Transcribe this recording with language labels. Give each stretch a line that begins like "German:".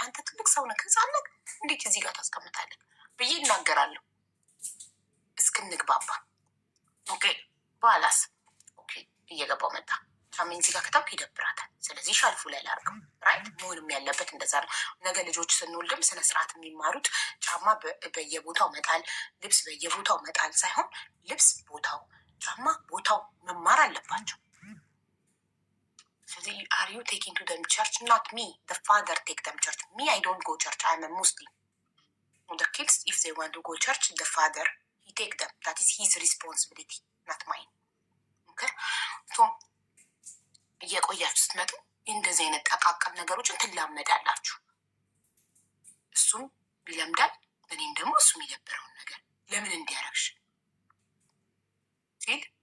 Amharic: አንተ ትልቅ ሰው ነህ፣ ህፃን ነህ፣ እንዴት እዚህ ጋር ታስቀምጣለህ ብዬ እናገራለሁ እስክንግባባ። ኦኬ በኋላስ ኦኬ እየገባው መጣ። ጫሜን እዚህ ጋር ከታብክ ይደብራታል። ስለዚህ ሻልፉ ላይ ላርገው። ራይት መሆንም ያለበት እንደዛ ነው። ነገ ልጆች ስንወልድም ስነስርዓት የሚማሩት ጫማ በየቦታው መጣል፣ ልብስ በየቦታው መጣል ሳይሆን ልብስ ቦታው፣ ጫማ ቦታው መማር አለባቸው። ስለዚህ
English: are you taking to them church? Not me. The father take them church. Me, I don't go church. I am a Muslim. The kids, if they want to go church, the father, he take them. That is his responsibility, not mine. Okay?
Amharic: So, እየቆያችሁ ስትመጡ እንደዚህ አይነት ጠቃቀም ነገሮችን ትላመዳላችሁ። እሱም ይለምዳል፣ እኔም ደግሞ እሱም የደበረውን ነገር ለምን እንዲያረግሽ ሲል